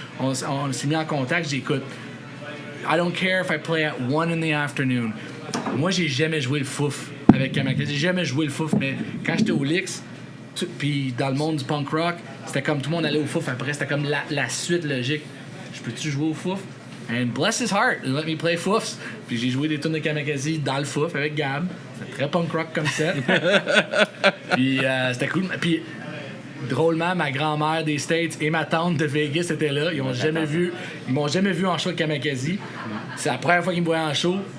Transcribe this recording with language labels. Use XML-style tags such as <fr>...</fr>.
<fr>On s'est mis en contact, j'ai dit, écoute,</fr> <en>I don't care if I play at 1 in the afternoon.</en> <fr>Moi, j'ai jamais joué le fouf avec Kamakazi, j'ai jamais joué le fouf, mais quand j'étais au Licks, puis dans le monde du punk rock, c'était comme tout le monde allait au fouf après, c'était comme la suite logique. Je peux-tu jouer au fouf?</fr> <en>And bless his heart, he let me play foufs.</en> <fr>Puis j'ai joué des tunes de Kamakazi dans le fouf avec Gab. C'était très punk rock comme ça. Puis c'était cool. Puis drôlement, ma grand-mère des States et ma tante de Vegas étaient là. Ils m'ont jamais vu en show de Kamakazi. C'est la première fois qu'ils me voyaient en show.</fr>